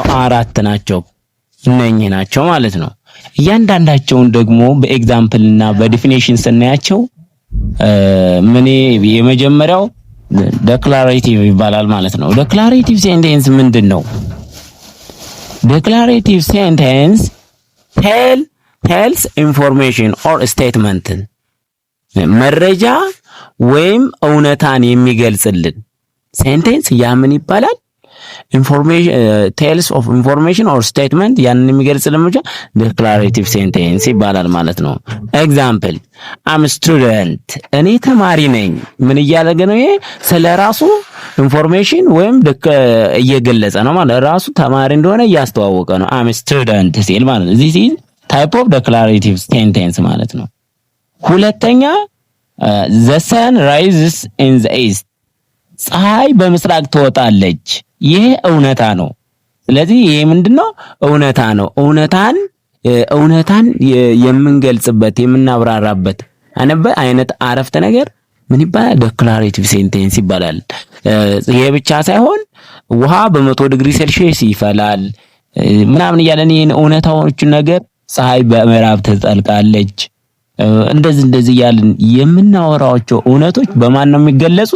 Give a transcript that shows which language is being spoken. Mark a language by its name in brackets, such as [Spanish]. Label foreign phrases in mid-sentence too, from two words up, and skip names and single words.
[Amharic] አራት ናቸው። እነኚህ ናቸው ማለት ነው። እያንዳንዳቸውን ደግሞ በኤግዛምፕል እና በዲፊኒሽን ስናያቸው የመጀመሪያው ዴክላሬቲቭ ይባላል ማለት ነው። [English] declarative sentence [Amharic] ምንድን ነው? [English] declarative sentence tells information or statement [Amharic] መረጃ ወይም እውነታን የሚገልጽልን ሴንቴንስ ያ ምን ይባላል? [English] information tells of information or statement [Amharic] ያንን የሚገልጽልን ብቻ [English] declarative sentence [Amharic] ይባላል ማለት ነው። [English] example am student [Amharic] እኔ ተማሪ ነኝ። ምን እያደረገ ነው? ይሄ ስለራሱ ኢንፎርሜሽን ወይም እየገለጸ ነው ማለት ራሱ ተማሪ እንደሆነ እያስተዋወቀ ነው። [English] am student [Amharic] ሲል ማለት ነው። [English] this is type of declarative sentence [Amharic] ማለት ነው። ሁለተኛ [English] the sun rises in the east [Amharic] ፀሐይ በምስራቅ ትወጣለች። ይሄ እውነታ ነው። ስለዚህ ይሄ ምንድነው? እውነታ ነው። እውነታን የምንገልጽበት የምናብራራበት አይነት አረፍተ ነገር ምን ይባላል? [English] declarative sentence [Amharic] ይባላል። ይሄ ብቻ ሳይሆን ውሃ በ100 ዲግሪ ሴልሺየስ ይፈላል ምናምን እያለን ይሄን እውነታዎቹን ነገር ፀሐይ በምዕራብ ትጠልቃለች እንደዚህ ያልን የምናወራቸው እውነቶች በማን ነው የሚገለጹት?